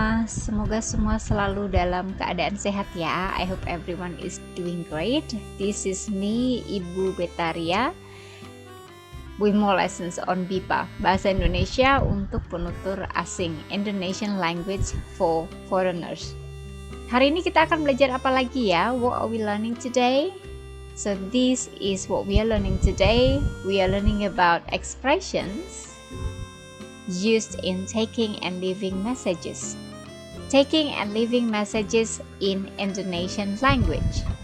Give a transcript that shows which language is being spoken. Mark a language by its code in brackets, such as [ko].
[id] Semoga semua selalu dalam keadaan sehat ya. [en] I hope everyone is doing great. This is me, Ibu Betaria, with more lessons on BIPA, [id] Bahasa Indonesia untuk penutur asing, [en] Indonesian Language for Foreigners. [id] Hari ini kita akan belajar apa lagi ya? [en] What are we learning today? So this is what we are learning today. We are learning about expressions used in taking and leaving messages. Taking and leaving messages in Indonesian language.